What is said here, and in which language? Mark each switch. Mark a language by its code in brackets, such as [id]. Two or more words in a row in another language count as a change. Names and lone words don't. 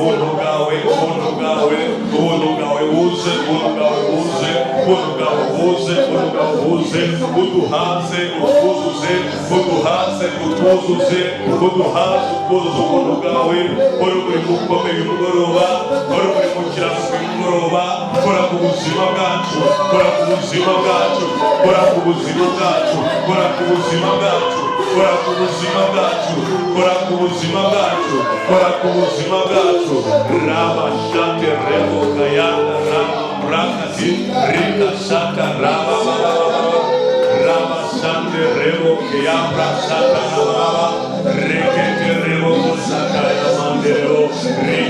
[rw] buze buduhaze utwuzuze ubuntu bwawe uri buri mukomeye umugoroba uri buri mukiranuka umugoroba kora ku buzima bwacu kora ku buzima bwacu raba shate rebo kayanda raba brakati rika shata raba raba shate rebo kayambra shata raba rekete rebo shata yamandero